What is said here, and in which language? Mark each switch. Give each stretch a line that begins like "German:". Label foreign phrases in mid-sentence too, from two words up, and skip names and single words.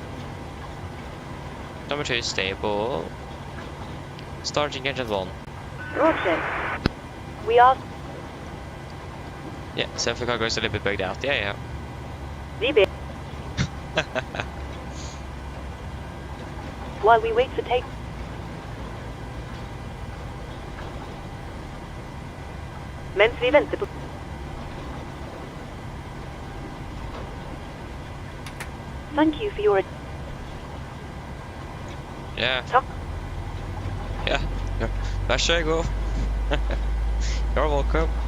English: Number 2 is stable. Starting engine 1. Roger. We are Yeah, self-filling cargo is a little bit bugged out. Yeah. DB. While we wait for take.
Norwegian: Mens vi venter på.
English: Thank you for your. Yeah.
Norwegian: Takk. Yeah. Vær så god.
English: You're welcome.